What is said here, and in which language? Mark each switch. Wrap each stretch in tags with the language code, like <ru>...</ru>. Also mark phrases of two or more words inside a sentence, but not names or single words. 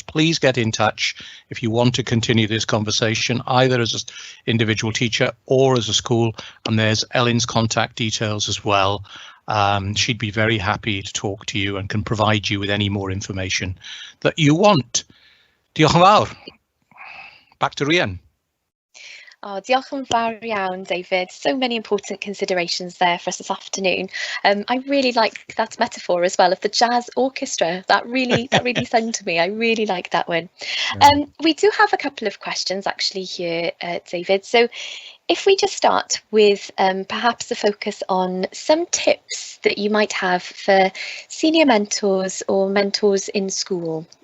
<en>Please get in touch if you want to continue this conversation, either as an individual teacher or as a school. And there's Ellen's contact details as well. She'd be very happy to talk to you and can provide you with any more information that you want.</en> <cy>Diolch yn fawr.</cy> <en>Back to Rhian.</en> <cy>Oh, diolch yn fawr iawn, David.</cy> <en>So many important considerations there for us this afternoon. I really like that metaphor as well of the jazz orchestra. That really sang to me. I really like that one. We do have a couple of questions actually here, David. So if we just start with perhaps a focus on some tips that you might have for senior mentors or mentors in school.</en>